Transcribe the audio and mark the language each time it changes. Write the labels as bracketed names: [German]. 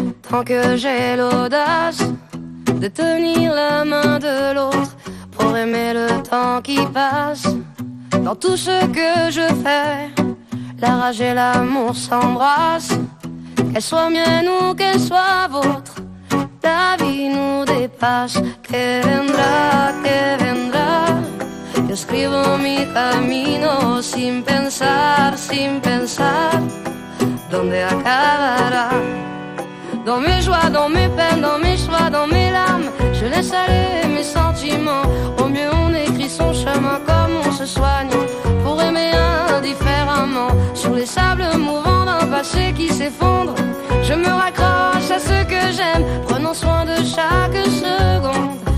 [French] Tant que j'ai l'audace de tenir la main de l'autre pour aimer le temps qui passe. Dans tout ce que je fais, la rage et l'amour s'embrassent. Qu'elle soit mienne ou qu'elle soit vôtre, ta vie nous dépasse. [Spanish] fas que vendrá, que vendrá. Yo escribo mi camino sin pensar, sin pensar dónde acabará. [French] Dans mes joies, dans mes peines, dans mes choix, dans mes larmes, je laisse aller mes sentiments. Au mieux on écrit son chemin comme on se soigne pour aimer indifféremment. Sur les sables mouvants d'un passé qui s'effondre, je me raccroche à ce que j'aime, prenant soin de chaque seconde.